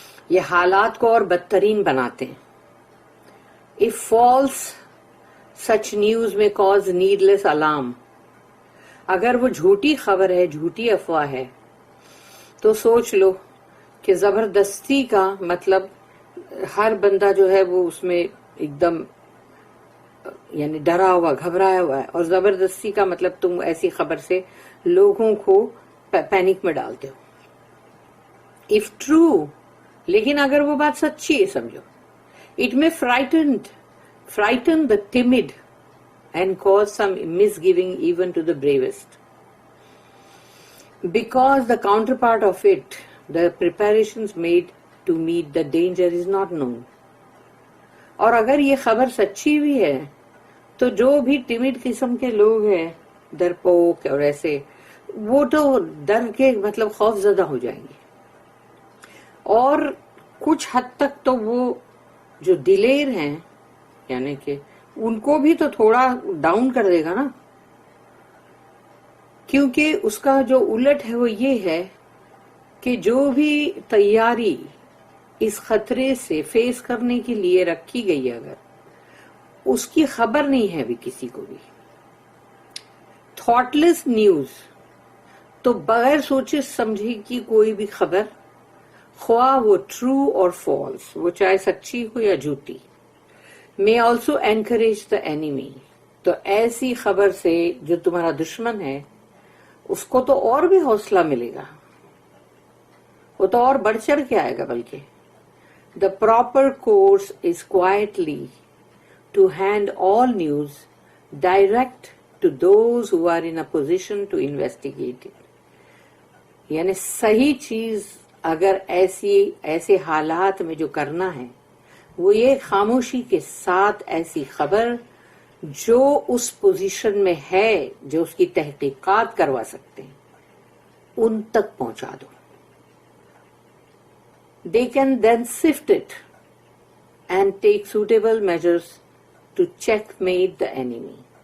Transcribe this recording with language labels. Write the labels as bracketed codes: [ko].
[ur] یہ حالات کو اور بدترین بناتے ہیں. [en] If false such news may cause needless alarm, [ur] اگر وہ جھوٹی خبر ہے، جھوٹی افواہ ہے، تو سوچ لو کہ زبردستی کا مطلب ہر بندہ جو ہے وہ اس میں ایک دم یعنی ڈرا ہوا، گھبرایا ہوا ہے، اور زبردستی کا مطلب تم ایسی خبر سے لوگوں کو پینک میں ڈالتے ہو. [en] If true، [ur] لیکن اگر وہ بات سچی ہے سمجھو، [en] it may frighten the timid and cause some misgiving even to the bravest. Because the counterpart of it, the preparations made to meet the danger is not known. [ur] اور اگر یہ خبر سچی بھی ہے تو جو بھی ٹیمڈ قسم کے لوگ ہیں، ڈرپوک اور ایسے، وہ تو ڈر کے مطلب خوف زدہ ہو جائیں گے، اور کچھ حد تک تو وہ جو دلیر ہیں یعنی کہ ان کو بھی تو تھوڑا ڈاؤن کر دے گا نا، کیونکہ اس کا جو الٹ ہے وہ یہ ہے کہ جو بھی تیاری اس خطرے سے فیس کرنے کے لیے رکھی گئی ہے، اگر اس کی خبر نہیں ہے ابھی کسی کو بھی. تھاٹ لیس نیوز تو بغیر سوچے سمجھے کی کوئی بھی خبر، خواہ وہ ٹرو اور فالس، وہ چاہے سچی ہو یا جھوٹی، [en] may also encourage the enemy. [ur] تو ایسی خبر سے جو تمہارا دشمن ہے اس کو تو اور بھی حوصلہ ملے گا، وہ تو اور بڑھ چڑھ کے آئے گا. [en] بلکہ the proper course is quietly to hand all news direct to those who are in a position to investigate it. [ur] یعنی صحیح چیز اگر ایسے حالات میں جو کرنا ہے وہ یہ خاموشی کے ساتھ ایسی خبر جو اس پوزیشن میں ہے، جو اس کی تحقیقات کروا سکتے ہیں، ان تک پہنچا دو. [en] They can then sift it and take suitable measures to checkmate the enemy.